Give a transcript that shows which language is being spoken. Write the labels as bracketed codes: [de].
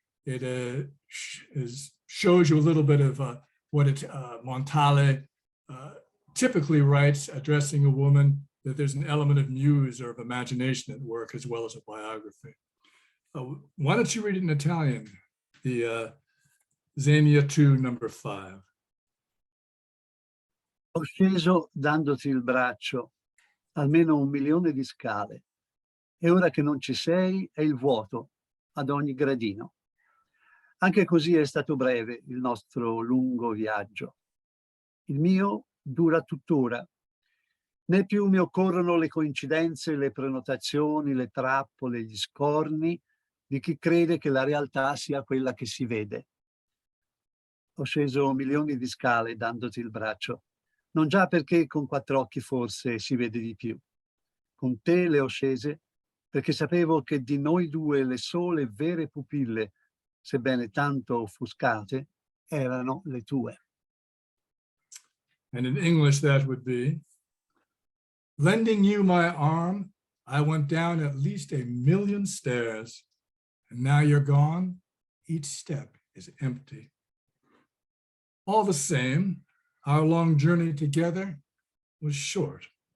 [en] It shows you a little bit of what Montale typically writes, addressing a woman, that there's an element of muse or of imagination at work, as well as a biography. Why don't you read it in Italian, the Xenia 2, number 5. [it] Ho sceso dandoti il braccio, almeno 1 milione di scale, e ora che non ci sei è il vuoto ad ogni gradino. Anche così è stato breve il nostro lungo viaggio. Il mio dura tuttora. Né più mi occorrono le coincidenze, le prenotazioni, le trappole, gli scorni di chi crede che la realtà sia quella che si vede. Ho sceso milioni di scale dandoti il braccio, non già perché con 4 occhi forse si vede di più. Con te le ho scese perché sapevo che di noi due le sole vere pupille, sebbene tanto offuscate, erano le tue. [en] And in English, that would be, lending you my arm, I went down at least 1,000,000 stairs, and now you're gone, each step is empty. All the same, our long journey together was short.